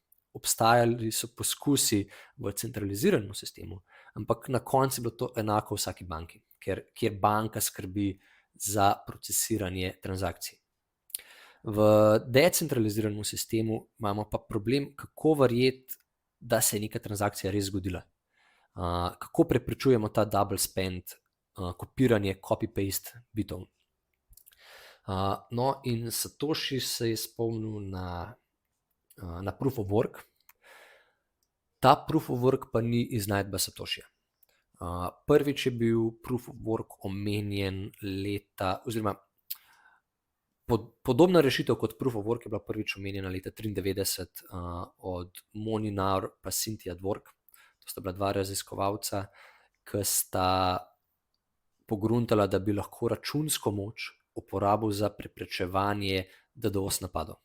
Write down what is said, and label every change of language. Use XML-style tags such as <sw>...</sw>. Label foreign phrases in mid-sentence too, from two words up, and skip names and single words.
<sl>Obstajali so poskusi v centraliziranem sistemu, ampak na koncu je bilo to enako v vsaki banki, kjer banka skrbi za procesiranje transakcij. V decentraliziranem sistemu imamo pa problem, kako verjeti, da se je neka transakcija res zgodila. Kako preprečujemo ta</sl> <en>double spend,</en> <sl>kopiranje, copy-paste bitov. No, in Satoshi se je spomnil na</sl> <en>proof of work.</en> <sl>Ta</sl> <en>proof of work</en> <sl>pa ni iznajdba Satoshija. Prvič je bil</sl> <en>proof of work</en> <sl>omenjen oziroma podobna rešitev kot</sl> <en>proof of work</en> <sl>je bila prvič omenjena leta 1993 od Moni Naur pa Cynthia Dwork. To sta bila dva raziskovalca, ki sta pogruntala, da bi lahko računsko moč uporabil za preprečevanje DDoS napadov.</sl>